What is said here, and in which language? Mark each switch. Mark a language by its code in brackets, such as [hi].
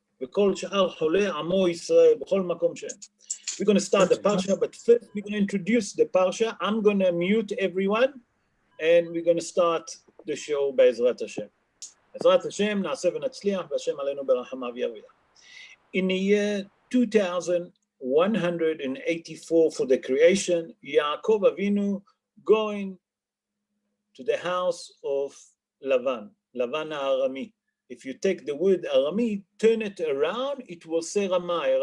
[he] וכל שאר חולי עמו ישראל בכל מקום שהם. [en] We're going to start the parsha, but first we're going to introduce the parsha. I'm going to mute everyone, and we're going to start the show [he] בעזרת השם. בעזרת השם נעשה ונצליח, והשם עלינו ברחמיו ירוויח. [en] In the year 2184 for the creation, Yaakov Avinu going to the house of Lavan Arami. If you take the word Arami, turn it around, it will say Ramai.